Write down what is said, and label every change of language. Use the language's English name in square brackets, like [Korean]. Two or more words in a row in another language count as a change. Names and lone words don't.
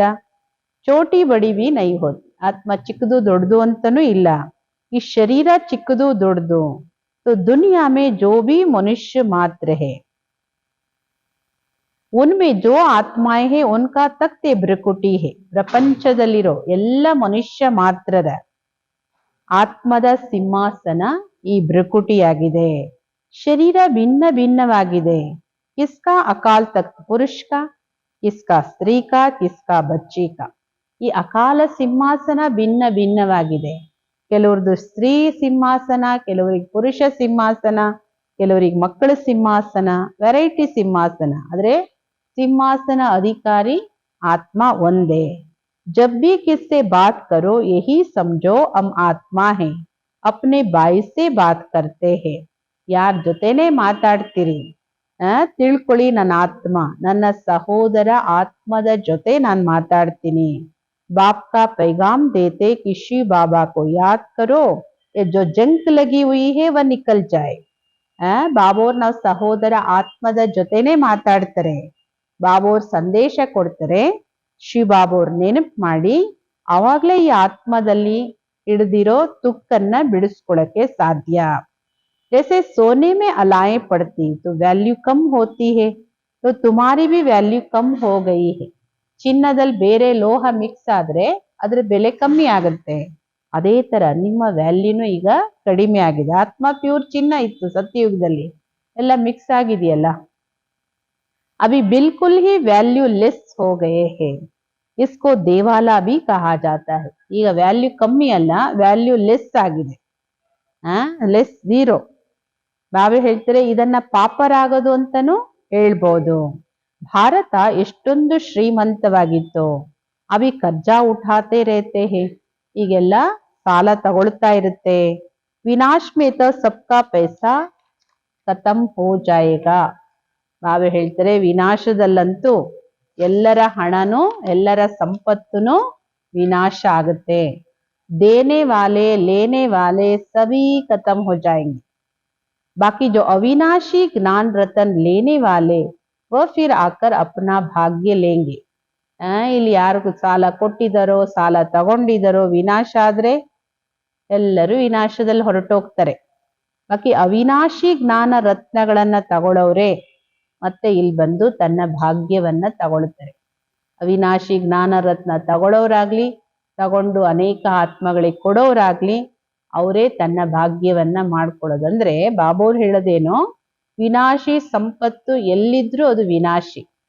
[Hindi] छोटी बड़ी भी नहीं होत. [Kannada] ಆತ್ಮ ಚಿಕ್ಕದು ದೊಡ್ಡದು ಅಂತನೂ ಇಲ್ಲ, ಈ ಶರೀರ ಚಿಕ್ಕದು ದೊಡ್ಡದು. [Hindi] तो दुनिया में जो भी मनुष्य मात्र है उनमें जो आत्माएं है उनका तख्ते भ्रकुटी है. [Kannada] ಪ್ರಪಂಚದಲ್ಲಿರೋ ಎಲ್ಲ ಮನುಷ್ಯ ಮಾತ್ರದ ಆತ್ಮದ ಸಿಂಹಾಸನ ಈ ಭ್ರಕುಟಿಯಾಗಿದೆ. ಶರೀರ ಭಿನ್ನ ಭಿನ್ನವಾಗಿದೆ. [Hindi] किसका अकाल तख्त पुरुष का, किसका स्त्री का, किसका बच्ची का. [Kannada] ಈ ಅಕಾಲ ಸಿಂಹಾಸನ ಭಿನ್ನ ಭಿನ್ನವಾಗಿದೆ. ಕೆಲವ್ರದ್ದು ಸ್ತ್ರೀ ಸಿಂಹಾಸನ, ಕೆಲವರಿಗೆ ಪುರುಷ ಸಿಂಹಾಸನ, ಕೆಲವರಿಗೆ ಮಕ್ಕಳ ಸಿಂಹಾಸನ, ವೆರೈಟಿ ಸಿಂಹಾಸನ. ಆದ್ರೆ ಸಿಂಹಾಸನ ಅಧಿಕಾರಿ ಆತ್ಮ ಒಂದೇ. [Hindi] जब भी किससे बात करो यही समझो हम आत्मा है, अपने बाई से बात करते हैं. [Kannada] ಯಾರ ಜೊತೆನೆ ಮಾತಾಡ್ತೀರಿ ತಿಳ್ಕೊಳ್ಳಿ, ನನ್ನ ಆತ್ಮ, ನನ್ನ ಸಹೋದರ ಆತ್ಮದ ಜೊತೆ ನಾನು ಮಾತಾಡ್ತೀನಿ. [Hindi] बाप का पैगाम देते कि शिव बाबा को याद करो, ये जो जंग लगी हुई है वह निकल जाए. [Kannada] ಬಾಬೋರ್ ನಾವು ಸಹೋದರ ಆತ್ಮದ ಜೊತೆನೆ ಮಾತಾಡ್ತಾರೆ. ಬಾಬೋರ್ ಸಂದೇಶ ಕೊಡ್ತಾರೆ, ಶಿವ ಬಾಬೋರ್ ನೆನಪು ಮಾಡಿ, ಆವಾಗ್ಲೇ ಈ ಆತ್ಮದಲ್ಲಿ ಹಿಡಿದಿರೋ ತುಕ್ಕನ್ನ ಬಿಡಿಸ್ಕೊಳಕ್ಕೆ ಸಾಧ್ಯ. [Hindi] जैसे सोने में अलाएं पड़ती तो वैल्यू कम होती है, तो तुम्हारी भी वैल्यू कम हो गई है. [Kannada] ಚಿನ್ನದಲ್ಲಿ ಬೇರೆ ಲೋಹ ಮಿಕ್ಸ್ ಆದ್ರೆ ಅದ್ರ ಬೆಲೆ ಕಮ್ಮಿ ಆಗುತ್ತೆ. ಅದೇ ತರ ನಿಮ್ಮ ವ್ಯಾಲ್ಯೂನು ಈಗ ಕಡಿಮೆ ಆಗಿದೆ. ಆತ್ಮ ಪ್ಯೂರ್ ಚಿನ್ನ ಇತ್ತು ಸತ್ಯಯುಗದಲ್ಲಿ, ಎಲ್ಲ ಮಿಕ್ಸ್ ಆಗಿದೆಯಲ್ಲ. [Hindi] अभी बिल्कुल ही [English] value less [Hindi] हो गए हैं, इसको देवाला भी कहा जाता है. [Kannada] ಈಗ ವ್ಯಾಲ್ಯೂ ಕಮ್ಮಿ ಅಲ್ಲ, [English] value less [Kannada] ಆಗಿದೆ, [English] less zero. [Kannada] ಬಾಬಾ ಹೇಳ್ತಾರೆ ಇದನ್ನ ಪಾಪರಾಗೋದು ಅಂತಾನು ಹೇಳ್ಬೋದು. ಭಾರತ ಎಷ್ಟೊಂದು ಶ್ರೀಮಂತವಾಗಿತ್ತು. [Hindi] अभी कर्जा उठाते रहते है, [Kannada] ಈಗೆಲ್ಲ ಸಾಲ ತಗೊಳ್ತಾ ಇರುತ್ತೆ. [Hindi] विनाश में तो सबका पैसा खतम हो जाएगा. [Kannada] ಬಾಬಾ ಹೇಳ್ತಾರೆ ವಿನಾಶದಲ್ಲಂತೂ ಎಲ್ಲರ ಹಣನು ಎಲ್ಲರ ಸಂಪತ್ತುನು ವಿನಾಶ ಆಗುತ್ತೆ. [Hindi] देने वाले लेने वाले सभी खतम हो जाएंगे. बाकी जो अविनाशी ज्ञान रतन लेने वाले वह फिर आकर अपना भाग्य लेंगे. [Kannada] ಇಲ್ಲಿ ಯಾರಿಗೂ ಸಾಲ ಕೊಟ್ಟಿದ್ದಾರೋ ಸಾಲ ತಗೊಂಡಿದ್ದಾರೋ ವಿನಾಶ ಆದ್ರೆ ಎಲ್ಲರೂ ವಿನಾಶದಲ್ಲಿ ಹೊರಟೋಗ್ತಾರೆ. ಬಾಕಿ ಅವಿನಾಶಿ ಜ್ಞಾನ ರತ್ನಗಳನ್ನ ತಗೊಳ್ಳೋರೆ ಮತ್ತೆ ಇಲ್ಲಿ ಬಂದು ತನ್ನ ಭಾಗ್ಯವನ್ನ ತಗೊಳ್ತಾರೆ. ಅವಿನಾಶಿ ಜ್ಞಾನ ರತ್ನ ತಗೊಳ್ಳೋರಾಗ್ಲಿ, ತಗೊಂಡು ಅನೇಕ ಆತ್ಮಗಳಿಗೆ ಕೊಡೋರಾಗ್ಲಿ, ಅವರೇ ತನ್ನ ಭಾಗ್ಯವನ್ನ ಮಾಡ್ಕೊಳ್ಳೋದಂದ್ರೆ ಬಾಬೋರ್ ಹೇಳೋದೇನೋ, ವಿನಾಶಿ ಸಂಪತ್ತು ಎಲ್ಲಿದ್ರು ಅದು ವಿನಾಶಿ.